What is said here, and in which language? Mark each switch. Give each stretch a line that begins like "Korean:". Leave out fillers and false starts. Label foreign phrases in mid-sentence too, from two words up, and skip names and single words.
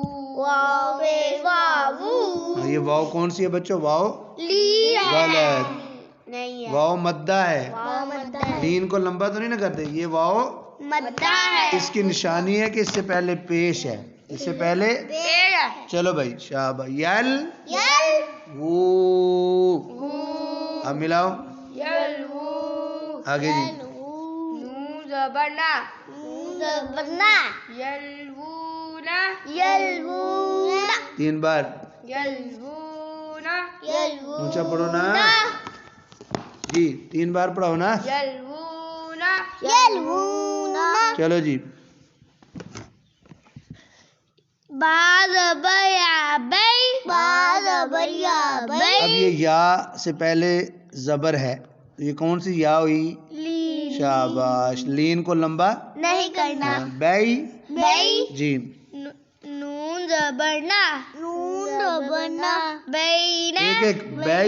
Urdu: واو پیش واو. یہ واؤ کون سی ہے بچوں؟ واؤ لی. غلط. نہیں ہے. واؤ مدہ ہے. واو مدہ ہے. لین کو لمبا تو نہیں نا کرتے. یہ واؤ مدہ ہے. اس کی نشانی ہے کہ اس سے پہلے پیش ہے. اس سے پہلے پیڑ ہے. چلو بھائی شاباش. یل یل. وو. اب ملاؤ یل وو. آگے جی. نون زبر نا. نون زبر نا. یلونا. یلونا. تین بار. یلونا. یلونا. اونچا پڑھو نا. جی تین بار پڑھاؤ نا. یلونا. یلونا. چلو جی. با زبر یا بی. با زبر یا بی. اب یہ یا سے پہلے زبر ہے تو یہ کون سی یا ہوئی؟ لین. شاباش. لین کو لمبا نہیں کرنا. بی. بی. جی نون زبر نا. نون زبر نا. بینا. ایک ایک. بی